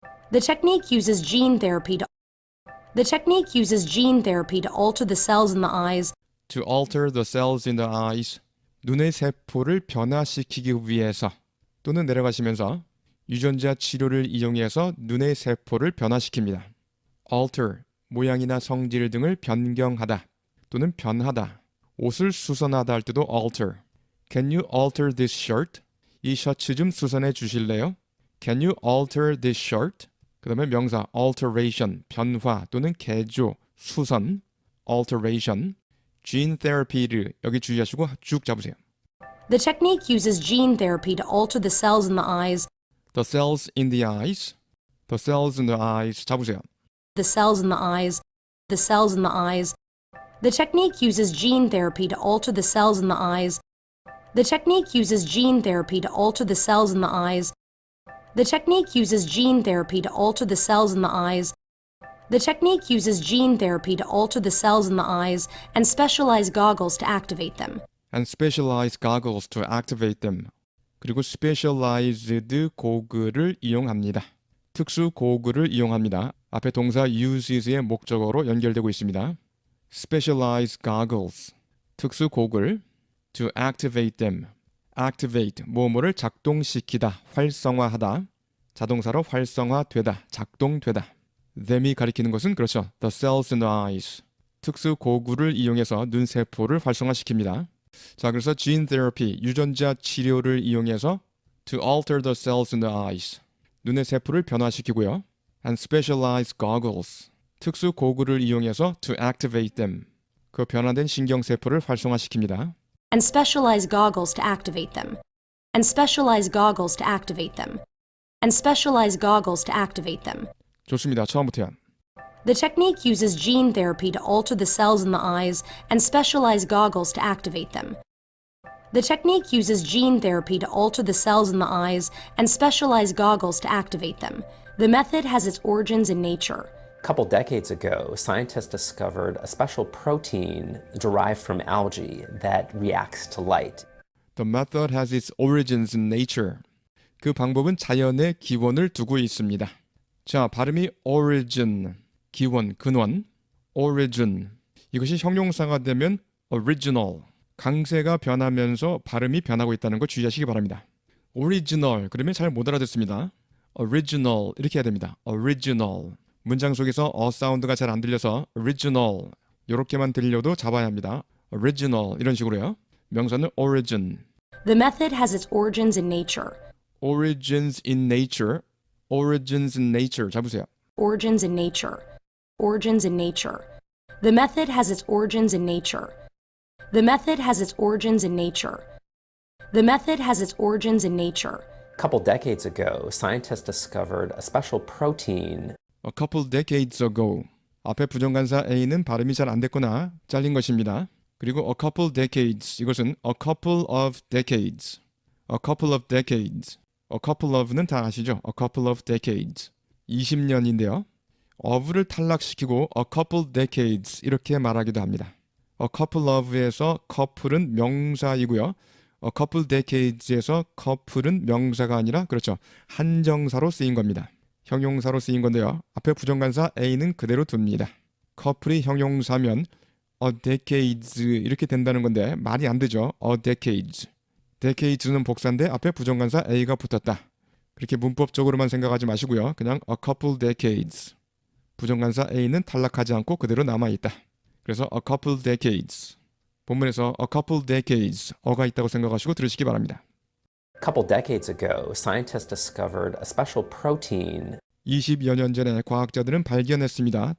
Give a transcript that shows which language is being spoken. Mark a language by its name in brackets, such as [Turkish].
[English] The technique uses gene therapy to The technique uses gene therapy to alter the cells in the eyes To alter the cells in the eyes. [Korean] 눈의 세포를 변화시키기 위해서 또는 내려가시면서 유전자 치료를 이용해서 눈의 세포를 변화시킵니다. alter, 모양이나 성질 등을 변경하다 또는 변하다. 옷을 수선하다 할 때도 alter. [English] Can you alter this shirt? [Korean] 이 셔츠 좀 수선해 주실래요? [English] Can you alter this shirt? [Korean] 그 다음에 명사 alteration, 변화 또는 개조, 수선, alteration. gene therapy를 여기 주의하시고 쭉 잡으세요. [English] The technique uses gene therapy to alter the cells in the eyes The cells in the eyes. The cells in the eyes. [Korean] 잡으세요. [English] The cells in the eyes The cells in the eyes The technique uses gene therapy to alter the cells in the eyes The technique uses gene therapy to alter the cells in the eyes The technique uses gene therapy to alter the cells in the eyes The technique uses gene therapy to alter the cells in the eyes and specialized goggles to activate them. And specialized goggles to activate them. [Korean] 그리고 specialized 고글을 이용합니다. 특수 고글을 이용합니다. 앞에 동사 uses의 목적어로 연결되고 있습니다. [English] Specialized goggles. [Korean] 특수 고글. [English] To activate them. Activate. [Korean] 뭐뭐를 작동시키다, 활성화하다. 자동사로 활성화되다, 작동되다. them이 가리키는 것은 그렇죠. [English] The cells in the eyes. [Korean] 특수 고글을 이용해서 눈세포를 활성화시킵니다. 자, 그래서 [English] gene therapy, [Korean] 유전자 치료를 이용해서 [English] to alter the cells in the eyes. [Korean] 눈의 세포를 변화시키고요. [English] And specialized goggles. [Korean] 특수 고글을 이용해서 [English] to activate them. [Korean] 그 변화된 신경세포를 활성화시킵니다. [English] And specialized goggles to activate them. And specialized goggles to activate them. And specialized goggles to activate them. [Korean] 좋습니다. 처음부터요. [English] The technique uses gene therapy to alter the cells in the eyes and specialized goggles to activate them. The technique uses gene therapy to alter the cells in the eyes and specialized goggles to activate them. The method has its origins in nature. A couple decades ago, scientists discovered a special protein derived from algae that reacts to light. The method has its origins in nature. [Korean] 그 방법은 자연의 기원을 두고 있습니다. 자, 발음이 origin, 기원, 근원, origin. 이것이 형용사가 되면 original, 강세가 변하면서 발음이 변하고 있다는 거 주의하시기 바랍니다. original, 그러면 잘 못 알아듣습니다. original, 이렇게 해야 됩니다. [English] original. [Korean] 문장 속에서 사운드가 잘 안 들려서 original, 이렇게만 들려도 잡아야 합니다. original, 이런 식으로요. 명사는 origin. [English] The method has its origins in nature. origins in nature, origins in nature. [Korean] 잡으세요. [English] Origins in nature. Origins in nature. The method has its origins in nature. The method has its origins in nature. The method has its origins in nature. A couple decades ago, scientists discovered a special protein. A couple decades ago. [Korean] 앞에 부정관사 A는 발음이 잘 안 됐거나 잘린 것입니다. 그리고 [English] a couple decades, [Korean] 이것은 [English] a couple of decades. A couple of decades. A couple of는 [Korean] 다 아시죠? [English] A couple of decades. [Korean] 20년인데요. of를 탈락시키고 a couple decades 이렇게 말하기도 합니다. A couple of에서 couple은 명사이고요. A couple decades에서 couple은 명사가 아니라 그렇죠. 한정사로 쓰인 겁니다. 형용사로 쓰인 건데요. 앞에 부정관사 A는 그대로 둡니다. couple이 형용사면 a decades 이렇게 된다는 건데 말이 안 되죠. [English] a decades. [Korean] decades는 복사인데 앞에 부정관사 A가 붙었다. 그렇게 문법적으로만 생각하지 마시고요. 그냥 [English] a couple decades. [Korean] 부정관사 A는 탈락하지 않고 그대로 남아있다. 그래서 [English] a couple decades. [Korean] 본문에서 a couple decades 어가 있다고 생각하시고 들으시기 바랍니다. [English] A couple decades ago, scientists discovered a special protein. [Korean] 20여 년 전에 과학자들은 발견했습니다.